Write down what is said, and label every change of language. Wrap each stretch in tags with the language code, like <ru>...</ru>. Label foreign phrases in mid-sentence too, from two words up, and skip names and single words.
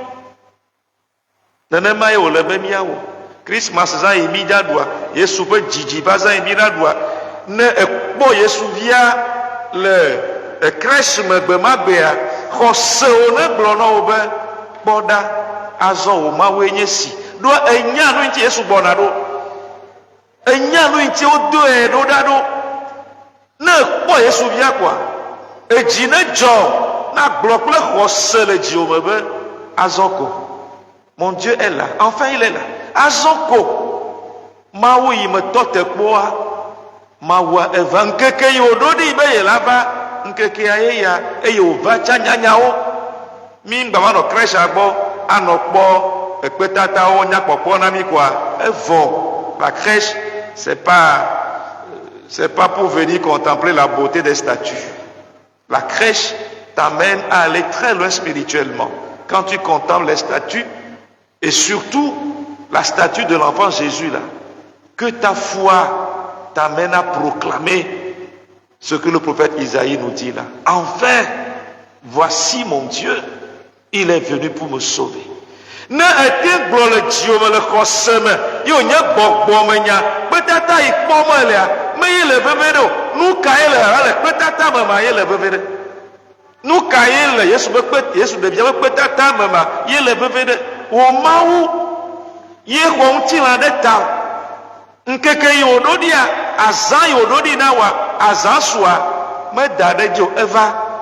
<ee>nenema ye wòle be míawɔ Christmas zã yi mí ɖaɖua Yesu ƒe dzidzi va zã yi mí ɖaɖua ne ekpɔ Yesu via le crèche me gbe ma gbea xɔsewo ne gblɔ na wo be kpɔ ɖa azɔ wò mawue nye si ɖo enya nu ŋuti Yesu gbɔna ɖo enya nu ŋuti wodoe ɖo ɖa ɖo ne ekpɔ Yesu via koa edzi ne dzɔ na gblɔ kple xɔse le dziwò me be azɔ ko</ee> <fr>mon Dieu est là enfin il est là</fr> <ee>azɔ ko mawu yi me tɔ te kpɔa mawua eva ŋkeke yi wòɖo ɖi be yela va ŋkekea ye ya eye wòva tsa nyanyawo mí ŋgbava nɔ crèche gbɔ anɔ kpɔ ekpetatawo nyakpɔkpɔ na mí koa evɔ</ee> <fr>la crèche c'est pas pour venir contempler la beauté des statues. La crèche t'amène à aller très loin spirituellement quand tu contemples les statues et surtout la statue de l'enfant Jésus là, que ta foi t'amène à proclamer ce que le prophète Isaïe nous dit là. Enfin, voici mon Dieu, il est venu pour me sauver.</fr> <ee>Ne ete gblɔ le dziwo me le xɔse me ye wònye gbɔgbɔ me nya kpetata yi kpɔm elea me ye le veve ɖe o nu ka ye le kpetata me ma ye le veve ɖe nu ka ye le Yesu ɖevia be kpetata me ma ye le veve ɖe wò Mawu ye xɔ ŋutilã ɖe ta ŋkeke yi wòɖo ɖia azã yi wòɖo ɖi na wa azã sua meda ɖe dzo eva</ee>